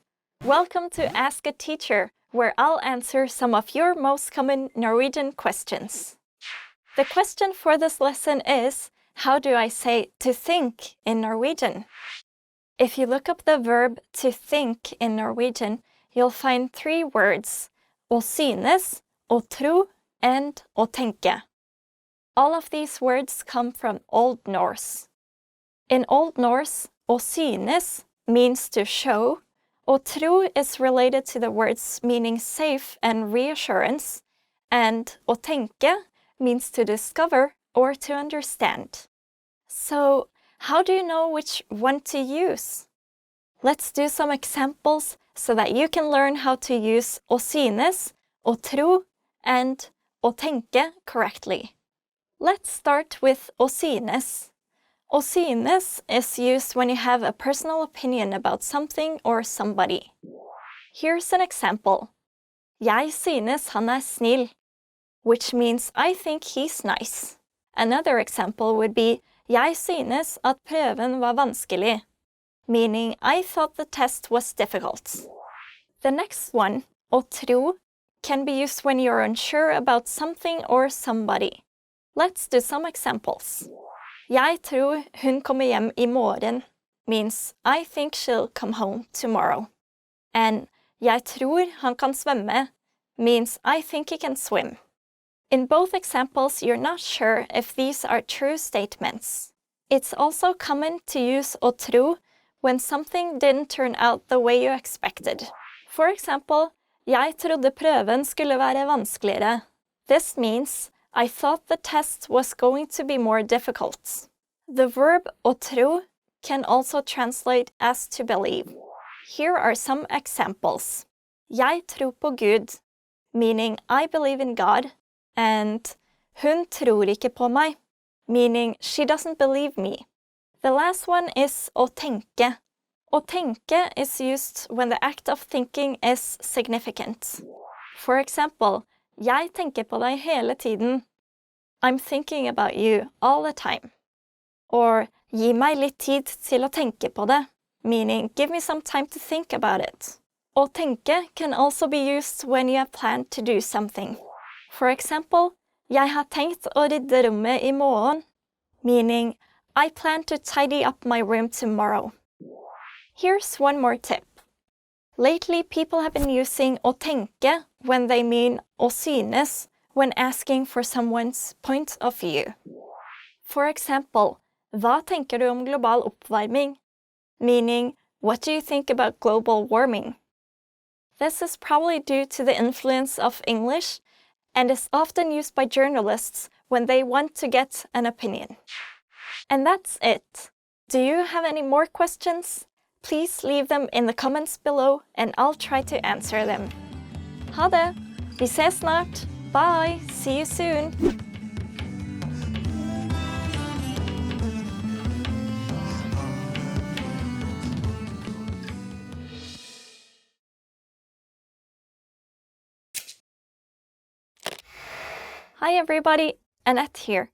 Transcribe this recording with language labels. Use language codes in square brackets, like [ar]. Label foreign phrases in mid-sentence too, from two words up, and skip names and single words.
[en] Welcome to Ask a Teacher, where I'll answer some of your most common Norwegian questions. The question for this lesson is, how do I say to think in Norwegian? If you look up the verb to think in Norwegian, you'll find 3 words, [no] å synes, å tro, and å tenke. [en] All of these words come from Old Norse. In Old Norse, [no] å synes [en] means to show, [no] å tro [en] is related to the words meaning safe and reassurance, and [no] å tenke [en] means to discover or to understand. So, how do you know which one to use? Let's do some examples so that you can learn how to use [no] å synes, å tro, [en] and [no] å tenke [en] correctly. Let's start with [no] å synes. Å synes [en] is used when you have a personal opinion about something or somebody. Here's an example. [no] Jeg synes han snill, [en] which means I think he's nice. Another example would be [no] jeg synes at prøven var vanskelig, [en] meaning I thought the test was difficult. The next one, [no] å tro, [en] can be used when you're unsure about something or somebody. Let's do some examples. [no] Jeg tror hun kommer hjem I morgen [en] means I think she'll come home tomorrow. And [no] jeg tror han kan svømme [en] means I think he can swim. In both examples, you're not sure if these are true statements. It's also common to use [no] å tro [en] when something didn't turn out the way you expected. For example, [no] jeg trodde prøven skulle være vanskeligere. [en] This means I thought the test was going to be more difficult. The verb [no] å tro [en] can also translate as to believe. Here are some examples. [no] Jeg tror på Gud, [en] meaning I believe in God, and [no] hun tror ikke på meg, [en] meaning she doesn't believe me. The last one is [no] å tenke. Å tenke [en] is used when the act of thinking is significant. For example, [no] jeg tenker på deg hele tiden. [en] I'm thinking about you all the time. [no] Or gi meg litt tid til å tenke på det, [en] meaning give me some time to think about it. [no] Å tenke [en] can also be used when you have planned to do something. For example, [no] jeg har tenkt å rydde rommet I morgen, [en] meaning I plan to tidy up my room tomorrow. Here's one more tip. Lately, people have been using [no] å tenke [en] when they mean [no] å synes [en] when asking for someone's point of view. For example, [no] hva tenker du om global oppvarming? [en] Meaning, what do you think about global warming? This is probably due to the influence of English and is often used by journalists when they want to get an opinion. And that's it. Do you have any more questions? Please leave them in the comments below and I'll try to answer them. [no] Ha det! Vi ses snart! [en] Bye! See you soon! Hi everybody, Annette here.